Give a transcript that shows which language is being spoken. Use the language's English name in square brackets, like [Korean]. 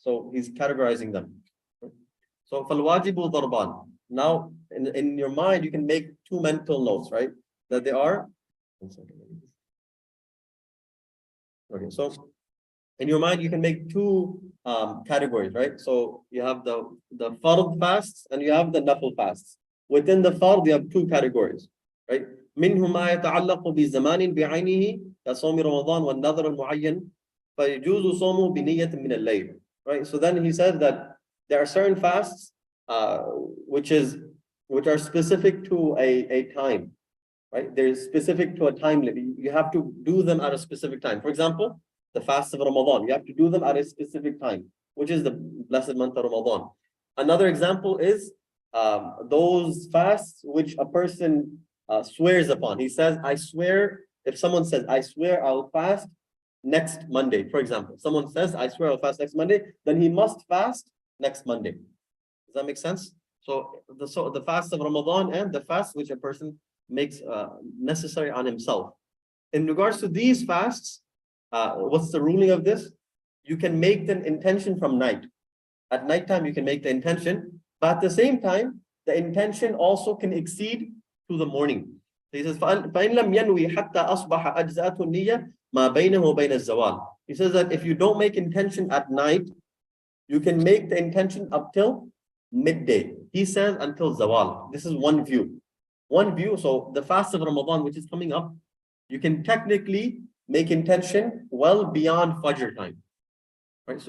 [English] So he's categorizing them. So [Arabic] fal wajibu darban. [English] Now, in your mind, you can make two mental notes, right? that they are. One second. Okay, so in your mind, you can make two categories, right? So you have the fard fasts and you have the nafil fasts. Within the fard, you have two categories, right? [Arabic] منه ما يتعلق بزمان بعينه كصوم رمضان والنذر المعين فيجوز صومه بنية من الليل, right? [English] So then he said that there are certain fasts which are specific to a time, right? They're specific to a time limit. You have to do them at a specific time. For example, the fast of Ramadan, you have to do them at a specific time, which is the blessed month of Ramadan. Another example is those fasts which a person swears upon. He says, I swear, if someone says, I swear I'll fast next Monday, for example, someone says, I swear I'll fast next Monday, then he must fast next Monday. Does that make sense? So the fast of Ramadan and the fast which a person makes necessary on himself. In regards to these fasts, what's the ruling of this? You can make the intention from night. At nighttime, you can make the intention, but at the same time, the intention also can exceed to the morning. [Arabic] So he says, فَإِنْ لَمْ يَنْوِي حَتَّى أَصْبَحَ أَجْزَأَتُ النِّيَّةِ مَا بَيْنَهُ وَبَيْنَ الزَّوَالِ. [English] He says that if you don't make intention at night, you can make the intention up till midday. He says until zawal. This is one view. One view, so the fast of Ramadan, which is coming up, you can technically make intention well beyond Fajr time. Right?